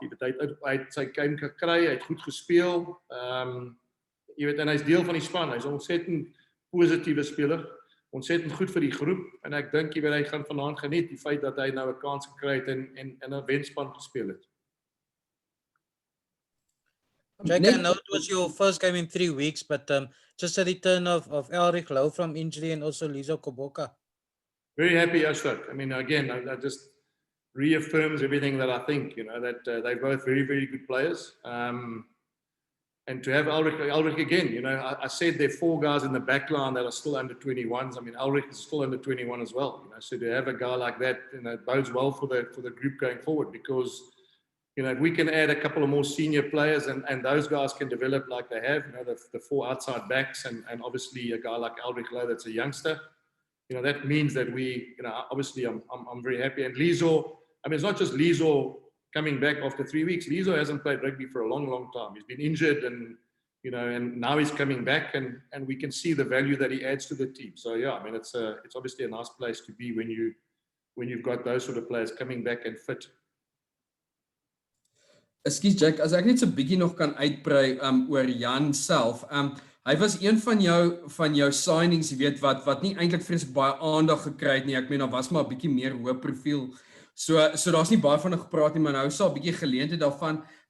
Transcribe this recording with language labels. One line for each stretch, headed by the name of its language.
Afrikaans: Jy weet hy het sy game gekry, hy het goed gespeel. Jy weet en hy's deel van die span. Hy's 'n ontsettend positiewe speler, ontsettend goed vir die groep en ek dink jy weet hy gaan vanaand geniet die feit dat hy nou 'n kans gekry het en 'n wenspan gespeel het.
English: Jake, I know it was your first game in 3 weeks, but just a return of Elric Louw from injury and also Lizo Koboka. Very happy, Ashok. I mean, again, that just reaffirms everything that I think, you know, that they're both very, very good players. And to have Elric again, you know, I said there are 4 guys in the back line that are still under 21s. I mean, Elric is still under 21 as well. You know, so to have a guy like that, you know, it bodes well for the group going forward because, you know, if we can add a couple of more senior players and those guys can develop like they have, you know, the 4 outside backs and obviously a guy like Elric Louw that's a youngster, you know, that means that we, you know, obviously I'm very happy. And Lizo, I mean, it's not just Lizo coming back after 3 weeks. Lizo hasn't played rugby for a long, long time. He's been injured and, you know, and now he's coming back and we can see the value that he adds to the team. So yeah, I mean, it's obviously a nice place to be when you've got those sort of players coming back and fit.
Afrikaans: Ekskuus Jack, as ek net so 'n bietjie nog kan uitbrei oor Jan self. Hy was een van jou signings, jy weet wat nie eintlik vreeslik baie aandag gekry het nie. Ek meen daar was maar 'n bietjie meer hoë profiel. So daar's nie baie van gepraat nie, maar nou is daar 'n bietjie geleentheid daarvan.